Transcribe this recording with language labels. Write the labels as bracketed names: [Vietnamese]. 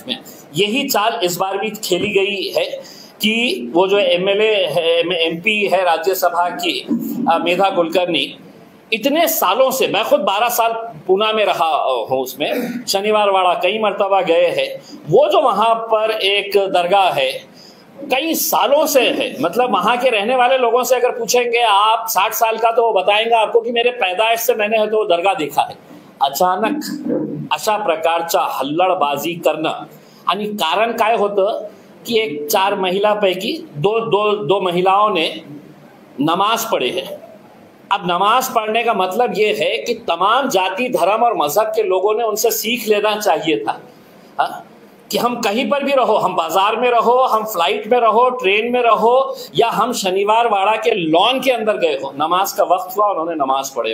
[Hindi] इसमें यही चाल इस बार भी खेली गई है कि वो जो एमएलए है, एमपी है राज्यसभा की मेधा कुलकर्णी, इतने सालों से, मैं खुद 12 साल पूना में रहा हूँ, उसमें शनिवार वाड़ा कई मर्तबा गए हैं. वो जो वहाँ पर एक दरगाह है कई सालों से है, मतलब वहाँ के रहने वाले लोगों से अगर पूछेंगे आप 60 साल का, तो वो बताएंगे आपको कि मेरे पैदाइश से मैंने है तो दरगाह देखा है. [Marathi] अचानक अशा प्रकारचा हल्लडबाजी करणं, आणि कारण काय होतं कि एक 4 महिलापैकी [Hindi] दो महिलाओं ने नमाज पढ़े है. अब नमाज पढ़ने का मतलब ये है कि तमाम जाति, धर्म और मजहब के लोगों ने उनसे सीख लेना चाहिए था. कि हम कहीं पर भी रहो, हम बाजार में रहो, हम फ्लाइट में रहो, ट्रेन में रहो, या हम शनिवार वाड़ा के लॉन के अंदर गए हो, नमाज का वक्त हुआ, उन्होंने नमाज पढ़े.